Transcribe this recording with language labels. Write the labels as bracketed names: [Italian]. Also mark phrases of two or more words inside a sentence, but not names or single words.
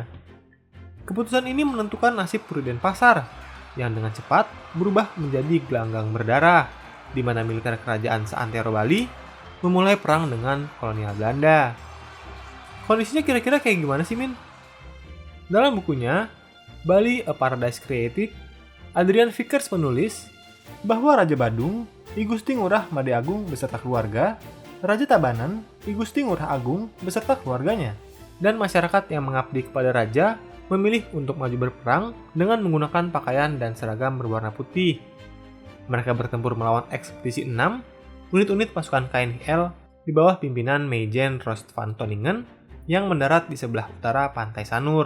[Indonesian] Keputusan ini menentukan nasib Puri Denpasar, yang dengan cepat berubah menjadi gelanggang berdarah, di mana militer kerajaan seantero Bali memulai perang dengan kolonial Belanda. Kondisinya kira-kira kayak gimana sih, Min? Dalam bukunya, Bali A Paradise Created, Adrian Vickers menulis bahwa Raja Badung, I Gusti Ngurah Made Agung beserta keluarga, Raja Tabanan, I Gusti Ngurah Agung beserta keluarganya, dan masyarakat yang mengabdi kepada Raja memilih untuk maju berperang dengan menggunakan pakaian dan seragam berwarna putih. Mereka bertempur melawan ekspedisi 6, unit-unit pasukan KNIL di bawah pimpinan Meijen Rost van Toningen yang mendarat di sebelah utara pantai Sanur.